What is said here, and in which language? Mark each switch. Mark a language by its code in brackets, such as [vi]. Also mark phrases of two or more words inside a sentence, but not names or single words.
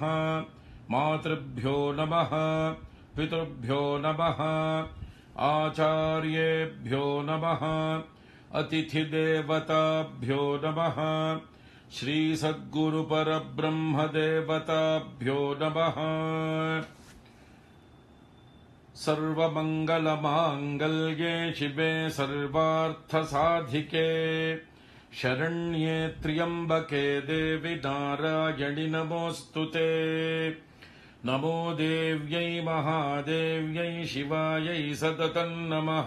[sa] मातृभ्यो नमः. पितृभ्यो नमः. आचार्येभ्यो नमः. अतिथिदेवताभ्यो नमः. श्री सद्गुरु परब्रह्मदेवताभ्यो नमः. सर्वमङ्गलमाङ्गल्ये शिवे सर्वार्थसाधिके शरण्ये त्र्यम्बके देवि नारायणि नमोऽस्तु ते. नमो देव्यै महादेव्यै शिवायै सततं नमः.